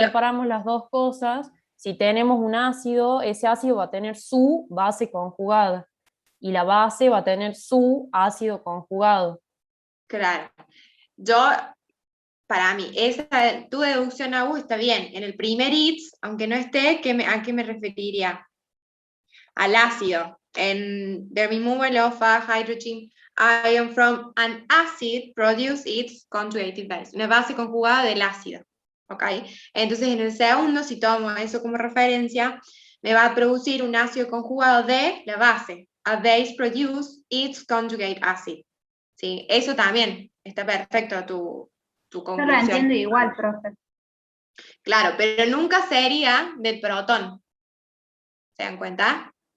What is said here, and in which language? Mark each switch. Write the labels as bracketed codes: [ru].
[es] separamos las dos cosas, si tenemos un ácido, ese ácido va a tener su base conjugada y la base va a tener su ácido conjugado. Claro. Para mí, tu deducción, Agus, está bien. En el primer ITS, aunque no esté, ¿a qué me referiría? Al ácido. En [en] the removal of a hydrogen ion from an acid produce its conjugated base. [es] Una base conjugada del ácido. ¿Ok? Entonces, en el segundo, si tomo eso como referencia, me va a producir un ácido conjugado de la base. [en] A base produce its conjugate acid. [es] ¿Sí? Eso también está perfecto tu Yo conclusión. lo entiendo igual, profe. Claro, pero nunca sería del protón. ¿Se dan cuenta?